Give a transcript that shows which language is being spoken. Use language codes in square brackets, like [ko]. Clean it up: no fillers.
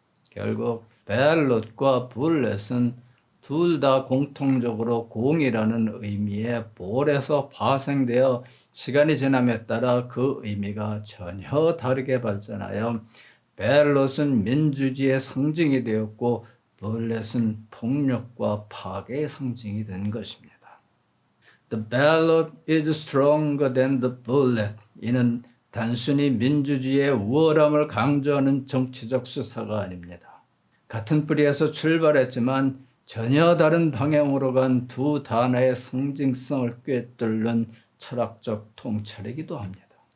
[ko] 결국 벨롯과 불렛은 둘 다 공통적으로 공이라는 의미의 볼에서 파생되어 시간이 지남에 따라 그 의미가 전혀 다르게 발전하여 벨롯은 민주주의의 상징이 되었고 불렛은 폭력과 파괴의 상징이 된 것입니다. [en] The ballot is stronger than the bullet. [ko] 이는 단순히 민주주의의 우월함을 강조하는 정치적 수사가 아닙니다. 같은 뿌리에서 출발했지만 전혀 다른 방향으로 간 두 단어의 상징성을 꿰뚫는 철학적 통찰이기도 합니다.